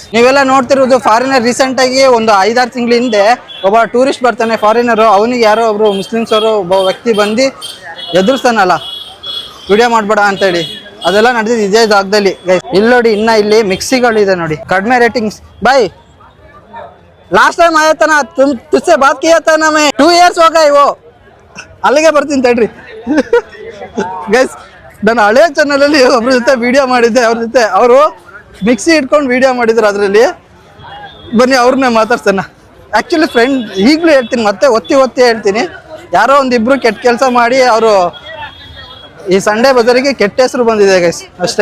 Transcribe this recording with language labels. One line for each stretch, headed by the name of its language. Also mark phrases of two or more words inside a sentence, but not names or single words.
Kannada: ನೀವೆಲ್ಲ ನೋಡ್ತಿರೋದು ಫಾರಿನರ್. ರೀಸೆಂಟಾಗಿ ಒಂದು 5-6 ತಿಂಗಳ ಹಿಂದೆ ಒಬ್ಬ ಟೂರಿಸ್ಟ್ ಬರ್ತಾನೆ ಫಾರಿನರು. ಅವನಿಗೆ ಯಾರೋ ಒಬ್ಬರು ಮುಸ್ಲಿಮ್ಸ್ ಅವರು ಒಬ್ಬ ವ್ಯಕ್ತಿ ಬಂದು ಎದುರಿಸ್ತಾನಲ್ಲ, ವಿಡಿಯೋ ಮಾಡಬೇಡ ಅಂತೇಳಿ. ಅದೆಲ್ಲ ನಡೆದಿದ್ದು ಇದೇ ಜಾಗದಲ್ಲಿ ಗೈಸ್. ಇಲ್ಲಿ ನೋಡಿ, ಇನ್ನು ಇಲ್ಲಿ ಮಿಕ್ಸಿಗಳಿದೆ ನೋಡಿ, ಕಡಿಮೆ ರೇಟಿಂಗ್ಸ್.
Hindi: ಬಾಯ್
English: last time
Hindi: आया था ना, तुझसे बात किया था ना मैं, 2 years हो गए वो.
Kannada: ಅಲ್ಲಿಗೆ ಬರ್ತೀನಿ ತಡ್ರಿ ಗೈಸ್. ನಾನು ಹಳೆ ಚಾನಲಲ್ಲಿ ಒಬ್ರ ಜೊತೆ ವಿಡಿಯೋ ಮಾಡಿದ್ದೆ, ಅವ್ರ ಜೊತೆ ಅವರು ಮಿಕ್ಸಿ ಇಟ್ಕೊಂಡು ವಿಡಿಯೋ ಮಾಡಿದ್ರು. ಅದರಲ್ಲಿ ಬನ್ನಿ ಅವ್ರನ್ನೇ ಮಾತಾಡ್ಸೋಣ.
English: actually friend
Kannada: ಈಗಲೂ ಹೇಳ್ತೀನಿ, ಮತ್ತೆ ಒತ್ತಿ ಹೇಳ್ತೀನಿ, ಯಾರೋ ಒಂದಿಬ್ರು ಕೆಟ್ಟ ಕೆಲಸ ಮಾಡಿ ಅವರು ಈ ಸಂಡೇ ಬಜಾರಿಗೆ ಕೆಟ್ಟ ಹೆಸರು ಬಂದಿದೆ ಗೈಸ್ ಅಷ್ಟೇ.